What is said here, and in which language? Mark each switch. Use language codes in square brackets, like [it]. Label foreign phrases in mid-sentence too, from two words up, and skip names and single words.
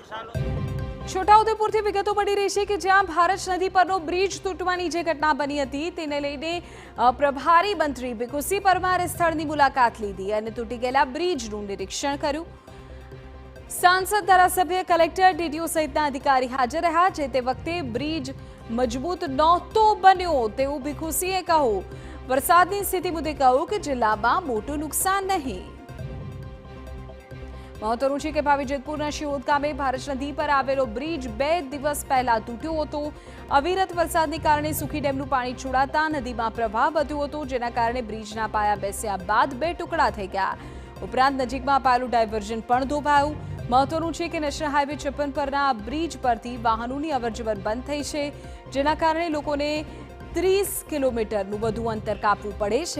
[gu] છોટાઉદેપુરથી વિગતો મળી રહી છે કે જ્યાં ભારત નદી પરનો બ્રિજ તૂટવાની જે ઘટના બની હતી તેને લઈને પ્રભારી મંત્રી ભીખુસિંહ પરમારે સ્થળની મુલાકાત લીધી અને તૂટી ગયેલા બ્રિજનું નિરીક્ષણ કર્યું। સાંસદ ધારાસભ્ય કલેક્ટર ડીડીઓ સહિતના અધિકારી હાજર રહ્યા। જે તે વખતે બ્રિજ મજબૂત નહોતો બન્યો તેવું ભીખુસિંહે કહ્યું। વરસાદની સ્થિતિ મુદ્દે કહ્યું કે જિલ્લામાં મોટું નુકસાન નહીં। મહત્વનું છે કે ભાવી જેતપુરના શિહોદ ગામે ભારત નદી પર આવેલો બ્રિજ 2 દિવસ પહેલા તૂટ્યો હતો। અવિરત વરસાદને કારણે સુખી ડેમનું પાણી છોડાતા નદીમાં પ્રવાહ વધ્યો હતો, જેના કારણે બ્રિજના પાયા બેસ્યા બાદ 2 ટુકડા થઈ ગયા। ઉપરાંત નજીકમાં અપાયેલું ડાયવર્ઝન પણ ધોવાયું। મહત્વનું છે કે નેશનલ હાઈવે 56 પરના આ બ્રિજ પરથી વાહનોની અવરજવર બંધ થઈ છે, જેના કારણે લોકોને 30 કિલોમીટરનું વધુ અંતર કાપવું પડે છે।